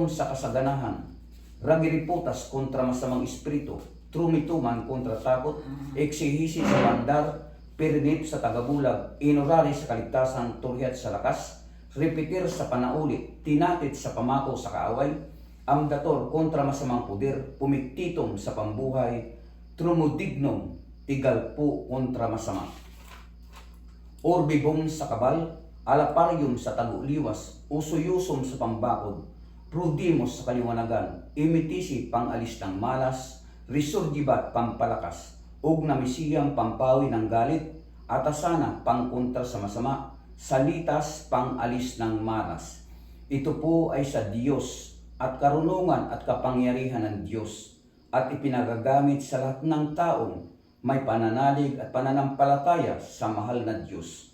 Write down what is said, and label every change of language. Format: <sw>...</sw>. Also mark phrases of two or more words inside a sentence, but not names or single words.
<tl>sa kasaganahan, ragiriputas kontra masamang espiritu, trumituman kontra takot, eksihisi sa bandar, pirinip sa tagabulag, inurari sa kaligtasan, turyat sa lakas, repetir sa panaulit, tinatit sa pamako sa kaaway, amdator kontra masamang puder, pumiktitom sa pambuhay, trumudignom, tigalpo kontra masama. Orbibom sa kabal, alaparyum sa taguliwas, usuyusom sa pambakod, prudimos sa kaliwanagan, imitisi pangalis ng malas, resurgibat pampalakas, ug namisiyang pampawi ng galit, atasana pangkontra sa masama, salitas pangalis ng malas. Ito po ay sa Diyos at karunungan at kapangyarihan ng Diyos at ipinagagamit sa lahat ng taong may pananalig at pananampalataya sa mahal na Diyos.</tl>